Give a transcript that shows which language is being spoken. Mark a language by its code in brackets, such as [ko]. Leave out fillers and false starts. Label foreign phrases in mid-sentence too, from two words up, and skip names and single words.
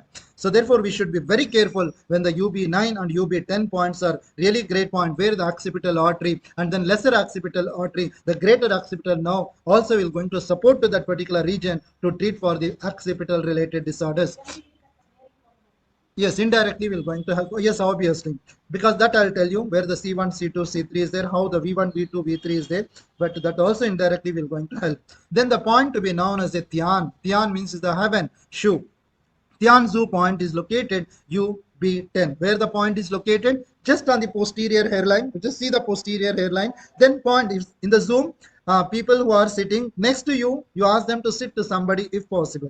[en] So therefore, we should be very careful when the UB9 and UB10 points are really great point, where the occipital artery and then lesser occipital artery, the greater occipital now also will going to support to that particular region to treat for the occipital related disorders. Yes, indirectly we're going to help. Yes, obviously, because that I'll tell you where the C1, C2, C3 is there, how the V1, V2, V3 is there, but that also indirectly will going to help. Then the point to be known as a Tian. Tian means is the heaven, Shu. Tianzu point is located UB10. Where the point is located? Just on the posterior hairline. You just see the posterior hairline. Then point is in the zoom. People who are sitting next to you, you ask them to sit to somebody if possible.